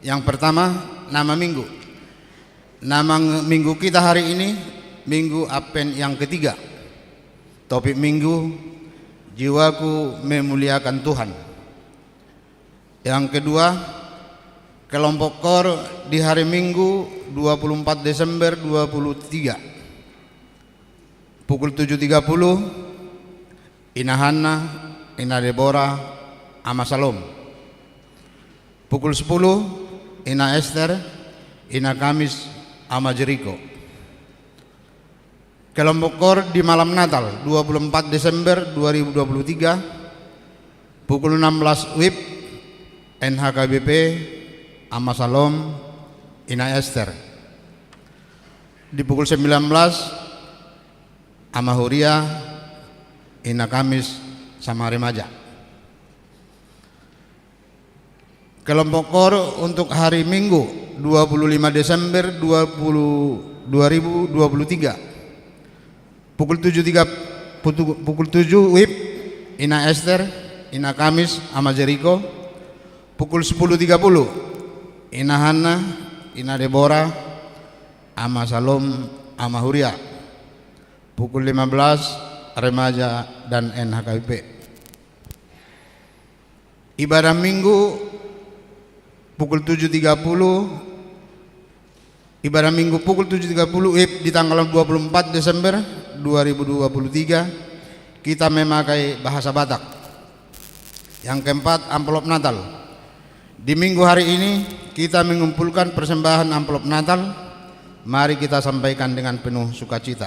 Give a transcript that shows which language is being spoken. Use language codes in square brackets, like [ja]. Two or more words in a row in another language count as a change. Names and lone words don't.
[id] Yang pertama, nama minggu. Nama minggu kita hari ini Minggu Advent yang ketiga. Topik minggu, jiwaku memuliakan Tuhan. Yang kedua, kelompok kor di hari Minggu 24 Desember 2023 pukul 7.30 Ina Hana, Ina Deborah, Ama Salom. Pukul 10 Ina Esther, Ina Kamis, Ama Jericho. Kelompok kor di malam Natal 24 Desember 2023 pukul 16 WIB NHKBP, Ama Salom, Ina Esther. Di pukul 19 Ama Huria, Ina Kamis, sama remaja. Kelompok kor untuk hari Minggu 25 Desember 2023 pukul 7 WIB Ina Esther, Ina Kamis, Ama Jericho. Pukul 10.30 Ina Hana, Ina Deborah, Ama Salom, Ama Huria. Pukul 15 remaja dan NHKBP. Ibadah Minggu pukul 7.30. Ibadah Minggu pukul 7.30 WIB di tanggal 24 Desember 2023 kita memakai bahasa Batak. Yang keempat, amplop Natal. Di minggu hari ini kita mengumpulkan persembahan amplop Natal. Mari kita sampaikan dengan penuh sukacita.